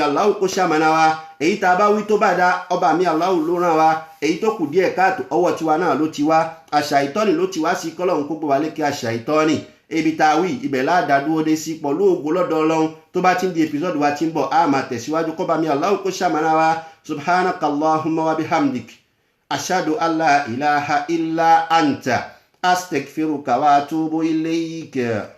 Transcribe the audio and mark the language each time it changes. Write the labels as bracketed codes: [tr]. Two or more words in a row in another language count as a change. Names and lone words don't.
[yo] Allah kó ṣàmánà wa èyí tá a bá wí tó bá dá ọba mi Allah ló rán wa èyí tó kù díẹ̀ káàtó ọwọ́ tiwa náà ló ti wá àṣà ìtọ́ni ló ti wá sí kọ́lọ́hún kó gbọ́ wa lékè àṣà ìtọ́ni ibi tá a wí ibẹ̀ láàdádúró dé sí pọ̀ lóògùn lọ́dọ̀ Ọlọ́run tó bá ti ń di episode wa ti ń bọ̀ a máa tẹ̀síwájú kọ́ba mi Allah kó ṣàmánà wa [ar] سبحانك اللهم وبحمدك أشهد أن لا إله إلا أنت أستغفرك وأتوب إليك.